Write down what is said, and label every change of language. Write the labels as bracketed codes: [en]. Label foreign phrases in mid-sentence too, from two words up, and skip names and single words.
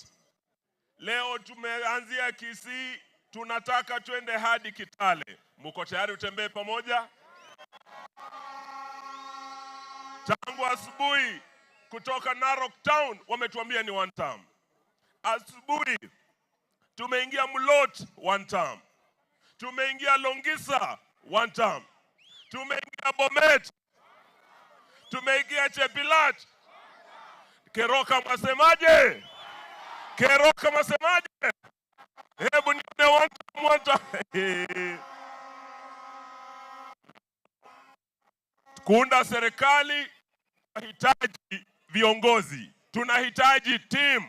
[sw] Leo tumeanzia Kisii, tunataka twende hadi Kitale. Mko tayari utembee pamoja? Tangu asubuhi kutoka Narok Town wametuambia ni [en] one term. [sw] Asubuhi tumeingia Mulot [en] one term. [sw] Tumeingia Longisa [en] one term. [sw] Tumeingia Bomet. Tumeingia Chepilat. Keroka mwasemaje? Hebu nione [en] one term. [sw] Kuunda serikali tunahitaji viongozi, tunahitaji team.